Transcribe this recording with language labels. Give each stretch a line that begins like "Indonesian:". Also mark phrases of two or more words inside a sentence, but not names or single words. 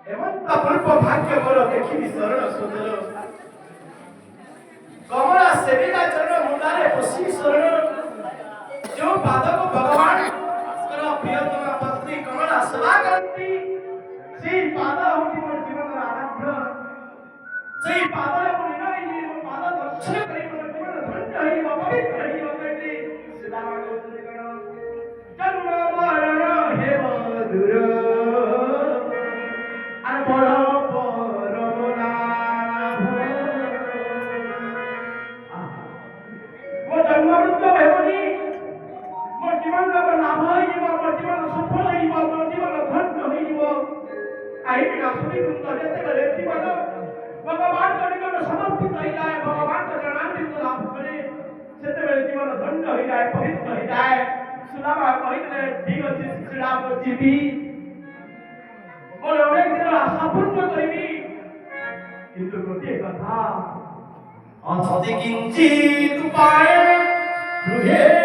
Odia: ଅପୂର୍ବ ଭାଗ୍ୟ ମୋର ଦେଖିବି ଶରଣ ସୁନ୍ଦର କମଳା ସେବିକା ଚରଣ ମୁଣ୍ଡାରେ ବସି ଶରଣ ଯେଉଁ ପାଦକୁ ଭଗବାନଙ୍କର ପ୍ରିୟତମା ପତ୍ନୀ କମଳା ସେବା କରନ୍ତି ସେଇ ପାଦ ହେଉଛି ମୋର ଜୀବନର ଆରାଧ୍ୟ ସେଇ ପାଦରେ ମୁଁ ନିନ ହେଇଯିବି ମୋ ପାଦ ଦର୍ଶନ କରି ମୋର ଜୀବନ ଧନ୍ୟ ହେଇଯିବ ପବିତ୍ର ହେଇଯିବ କହିଲି ଶ୍ରୀରାମ କହୁଛନ୍ତି କଣ ଜନ୍ମ ମରଣ ହେବ ଦୂର ଆର ବଡ଼ ପରମ ଲାଭ ମୋ ଜନ୍ମ ମୃତ୍ୟୁ ହେବନି ମୋ ଜୀବନର ଲାଭ ହେଇଯିବ ମୋ ଜୀବନ ସଫଳ ହେଇଯିବ ମୋ ଜୀବନ ଧନ୍ୟ ହେଇଯିବ କାହିଁକି ନା ସୁନିବୃନ୍ଦ ଯେତେବେଳେ ଜୀବନ ଭଗବାନଙ୍କ ନିକଟ ସମର୍ପିତ ହେଇଯାଏ ଭଗବାନଙ୍କ ଚରଣାମୃତ ଲାଭ କରେ ସେତେବେଳେ ଜୀବନ ଧନ୍ୟ ହେଇଯାଏ ପବିତ୍ର ହେଇଯାଏ ସୁଦାମା କହିଥିଲେ ଠିକ ଅଛି ଶ୍ରୀରାମ ଯିବି ମୋର ଅନେକ ଦିନର ଆଶା ପୂର୍ଣ୍ଣ କରିବି କିନ୍ତୁ ଗୋଟିଏ କଥା
Sanskrit: ଅସତି କିଞ୍ଚିତ ଉପାୟ ଗୃହେ